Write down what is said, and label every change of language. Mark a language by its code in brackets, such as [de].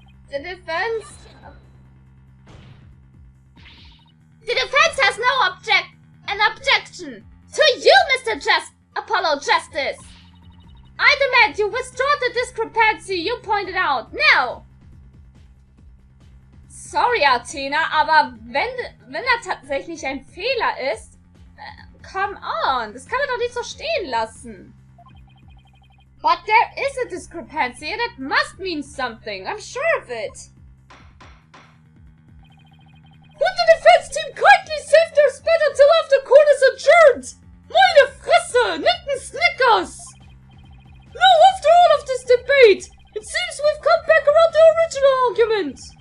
[en] The defense... The defense has no objection to you, Mr. Apollo Justice! I demand you withdraw the discrepancy you pointed out, now! [de] Sorry, Athena, aber wenn da tatsächlich ein Fehler ist, [en] come on, [de] das kann man doch nicht so stehen lassen. [en] But there is a discrepancy and it must mean something, I'm sure of it. Would the defense team kindly save their spit until after court is adjourned? [de] Meine Fresse, [en] Nicken Snickers! Now, after all of this debate, it seems we've come back around the original argument.